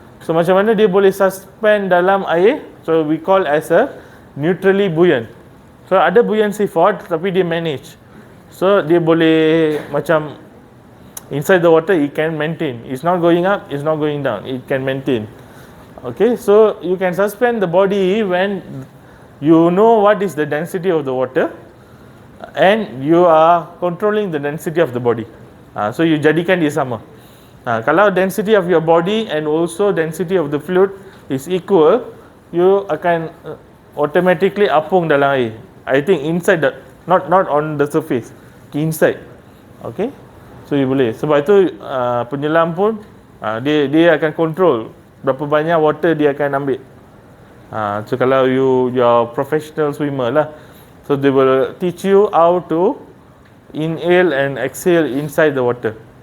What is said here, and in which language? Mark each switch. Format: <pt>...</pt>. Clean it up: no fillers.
<ms>So macam mana dia boleh suspend dalam air?</ms> <en>So we call as a neutrally buoyant.</en> <ms>So ada buoyancy force tapi dia manage.</ms> <en>So</en> <ms>dia boleh macam</ms> <en>inside the water it can maintain. It's not going up, it's not going down. It can maintain. Okay, so you can suspend the body when you know what is the density of the water and you are controlling the density of the body. So</en> <ms>you jadikan dia sama.</ms> <en>Kalau density of your body and also density of the fluid is equal,</en> <ms>you akan automatically apung dalam air.</ms> <en>I think inside the not on the surface, inside.</en> <ms>Okay, so you boleh. Sebab itu penyelam pun dia akan control berapa banyak water dia akan ambil.</ms> <en>So kalau you are professional swimmer lah, so they will teach you how to inhale and exhale inside the water.</en>